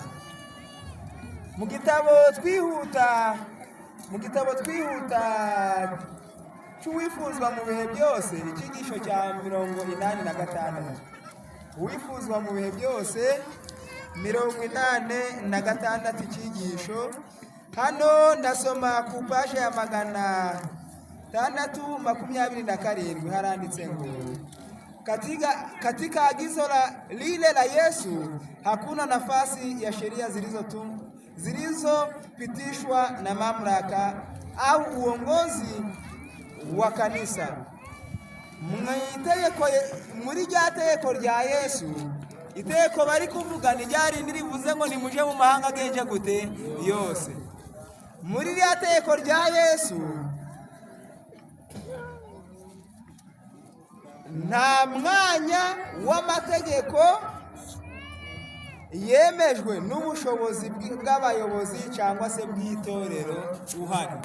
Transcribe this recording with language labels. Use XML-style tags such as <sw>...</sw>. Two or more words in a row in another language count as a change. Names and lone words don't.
<rw>Mu gitabo twihuta cy'uwifuzwa mu bihe byose, icyigisho cya 86. Uwifuzwa mu bihe byose 86 icyigisho. Hano ndasoma ku paje ya 627, haranditse ngo</rw> <sw>katika agizo lile la Yesu hakuna nafasi ya sheria zilizopitishwa na mamlaka au uongozi wa kanisa.</sw> <rw>Muri rya tegeko rya Yesu, itegeko bari kuvuga ni ryari nirivuze ngo nimuje mu mahanga agenje gute yose. Muri rya tegeko rya Yesu nta mwanya w'amategeko yemejwe n'ubushobozi bw'abayobozi cyangwa se bw'itorero uhari.</rw>